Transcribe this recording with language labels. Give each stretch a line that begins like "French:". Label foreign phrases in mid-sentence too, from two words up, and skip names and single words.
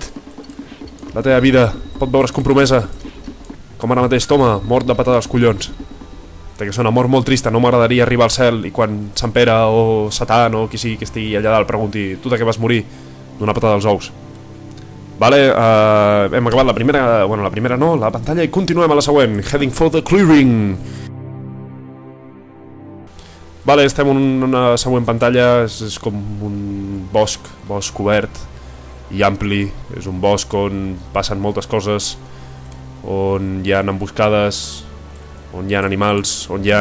Catalan: La teva vida pot veure's compromesa. Com ara mateix, toma, mort de patada als collons. Que és una mort molt trista, no m'agradaria arribar al cel i quan Sant Pere o Satan o qui sigui que estigui allà dalt pregunti tu de què vas morir? D'una patada als ous. Vale, hem acabat la primera, bueno, la primera no, la pantalla, i continuem a la següent.
English: Heading for the clearing.
Catalan: Vale, estem en una següent pantalla, és com un bosc obert i ampli. És un bosc on passen moltes coses, on hi ha emboscades, on hi ha animals, on hi ha...